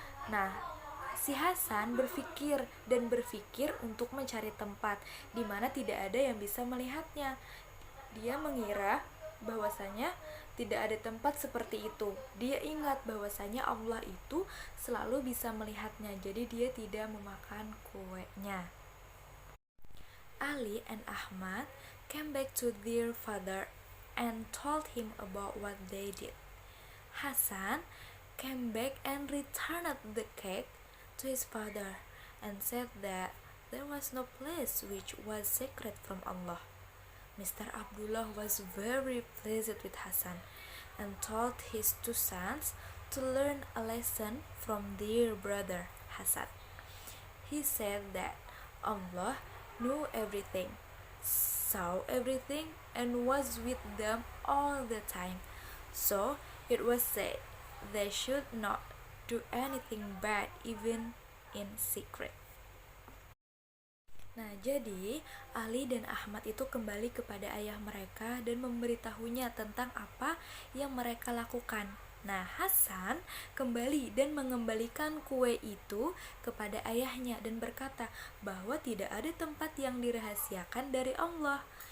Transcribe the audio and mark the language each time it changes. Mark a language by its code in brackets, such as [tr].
[id] Nah, si Hasan berpikir untuk mencari tempat di mana tidak ada yang bisa melihatnya. Dia mengira bahwasanya tidak ada tempat seperti itu. Dia ingat bahwasanya Allah itu selalu bisa melihatnya, jadi dia tidak memakan kuenya. [en] Ali and Ahmad came back to their father and told him about what they did. Hasan came back and returned the cake to his father and said that there was no place which was sacred from Allah. Mr. Abdullah was very pleased with Hasan and told his 2 sons to learn a lesson from their brother Hasan. He said that Allah knew everything, saw everything, and was with them all the time. So it was said they should not do anything bad even in secret. [id] Nah, jadi Ali dan Ahmad itu kembali kepada ayah mereka dan memberitahunya tentang apa yang mereka lakukan. Nah, Hasan kembali dan mengembalikan kue itu kepada ayahnya dan berkata bahwa tidak ada tempat yang dirahasiakan dari Allah.